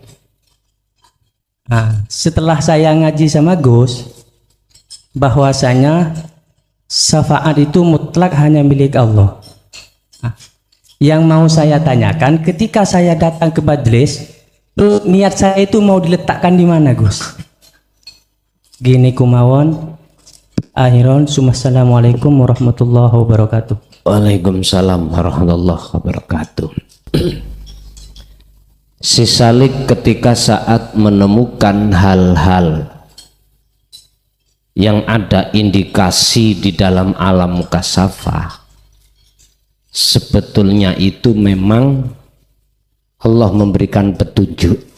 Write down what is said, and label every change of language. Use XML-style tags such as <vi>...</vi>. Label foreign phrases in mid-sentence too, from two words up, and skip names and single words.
<id>Nah, setelah saya ngaji sama Gus, bahwasanya syafaat itu mutlak hanya milik Allah. Nah, yang mau saya tanyakan, ketika saya datang ke majelis, niat saya itu mau diletakkan di mana, Gus?</id> <jv>Gini kumawon.</jv> <ar>آخرا، السلام عليكم ورحمة الله وبركاته. وعليكم السلام ورحمة الله وبركاته.</ar> <id>Si Salik ketika saat menemukan hal-hal yang ada indikasi di dalam alam mukasafah, sebetulnya itu memang Allah memberikan petunjuk.</id>